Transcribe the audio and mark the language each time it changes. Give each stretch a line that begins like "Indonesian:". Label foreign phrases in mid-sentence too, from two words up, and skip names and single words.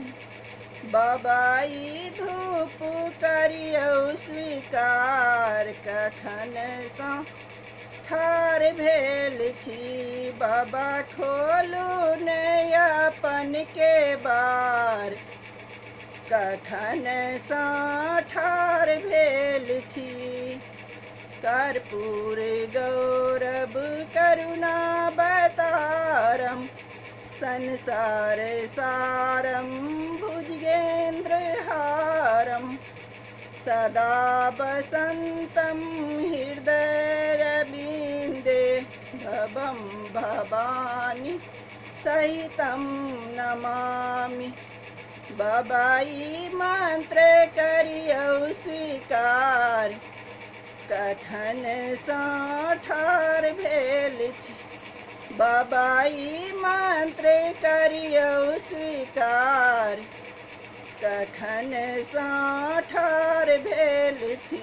Maithili: बाबा ई धूप करियौ स्वीकार, कखन सा ठाढ़ भेल छी। बाबा खोलू ने अपन के बार, कखन सा ठाढ़ भेल छी।
Sanskrit: कर्पूर गौरव करुणावतारम, संसार सारम भुजगेन्द्र हारम। सदा वसन्तं हृदयरविन्दे, भवं भवानी सहितं नमामि।
Maithili: बाबा ई मंत्र करियौ स्वीकार, कखन सा ठाढ़ भेल छी। बाबा ई मंत्र करियौ स्वीकार, कखन सा ठाढ़ भेल छी।